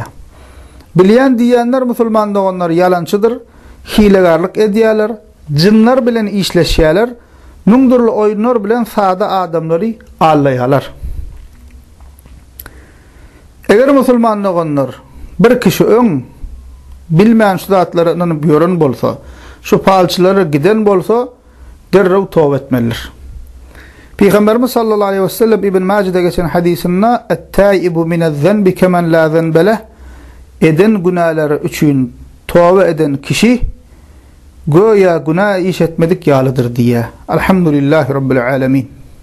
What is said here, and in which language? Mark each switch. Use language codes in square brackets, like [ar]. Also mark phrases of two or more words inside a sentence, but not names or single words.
[tk] Bilýän diýenler musulman doganlar ýalançydyr, hilegarlyk edýärler, jinler bilen işleşýärler, nundurly oýunlar bilen sada adamlary allaýarlar. Eger musulman doganlar bir kişi öň bilmeýän şu zatlaryny ýören bolsa, şu palçylary giden bolsa, derrew tawba etmelidir. Peygamberimiz [ar] صلى الله عليه وسلم [tk] İbn Mace'de geçen hadisinde [ar] "التائب من الذنب كمن لا ذنب له" [tk] eden günahları üçün tawba eden kişi Göya günah iş etmedik yalıdır diye. [ar] الحمد لله رب العالمين.